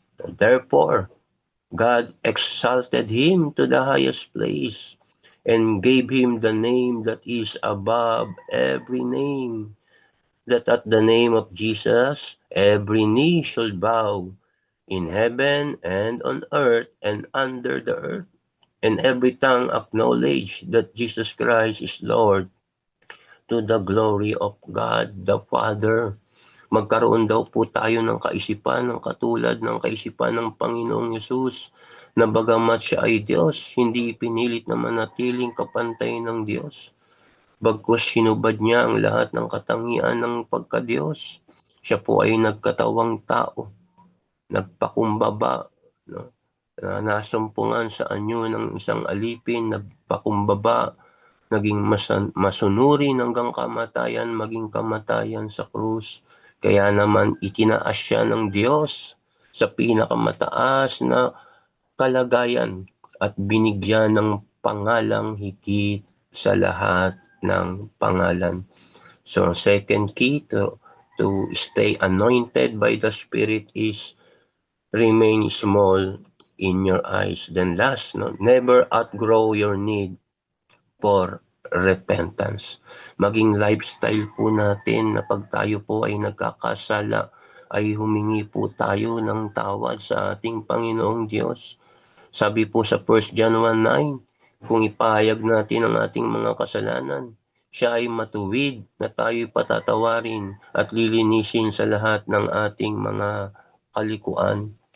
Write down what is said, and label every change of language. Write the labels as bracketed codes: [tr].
[en] Therefore, God exalted him to the highest place and gave him the name that is above every name, that at the name of Jesus every knee shall bow in heaven and on earth and under the earth, and every tongue acknowledge that Jesus Christ is Lord, to the glory of God the Father. [tl] Magkaroon daw po tayo ng kaisipan ng katulad ng kaisipan ng Panginoong Yesus, na bagamat siya ay Diyos, hindi pinilit na manatiling kapantay ng Diyos. Bagkus sinubad niya ang lahat ng katangian ng pagka-Diyos. Siya po ay nagkatawang tao, nagpakumbaba, no? Nasumpungan sa anyo ng isang alipin, nagpakumbaba, naging masunuri hanggang kamatayan, maging kamatayan sa krus. Kaya naman itinaas siya ng Diyos sa pinakamataas na kalagayan at binigyan ng pangalang higit sa lahat ng pangalan. [en] So second key to stay anointed by the Spirit is remain small in your eyes. Then last, no, never outgrow your need for repentance. [tl] Maging lifestyle po natin na pag tayo po ay nagkakasala, ay humingi po tayo ng tawad sa ating Panginoong Diyos. Sabi po sa 1 John 1:9, kung ipahayag natin ang ating mga kasalanan, siya ay matuwid na tayo'y patatawarin at lilinisin sa lahat ng ating mga kalikuan.